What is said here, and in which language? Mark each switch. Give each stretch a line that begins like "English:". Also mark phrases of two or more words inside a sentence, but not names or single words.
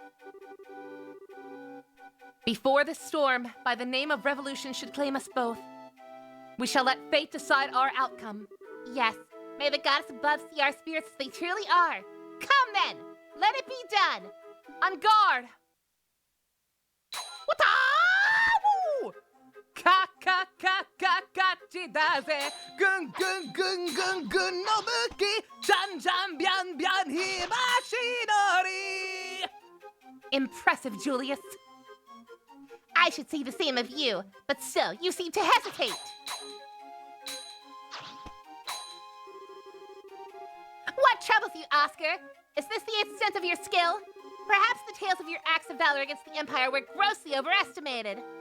English: Before the storm, by the name of revolution, should claim us both, we shall let fate decide our outcome. Yes, may the goddess above see our spirits as they truly are. Come then, let it be done. On guard! Wata-woo! Ka-ka-ka-ka-ka-chi-da-ze, gun-gun-gun-gun-gun nobuki, chan-chan-byan-byan-hibashi-nori! Impressive, Julius. I should say the same of you, but still, you seem to hesitate. What troubles you, Oscar? Is this the extent of your skill? Perhaps the tales of your acts of valor against the Empire were grossly overestimated.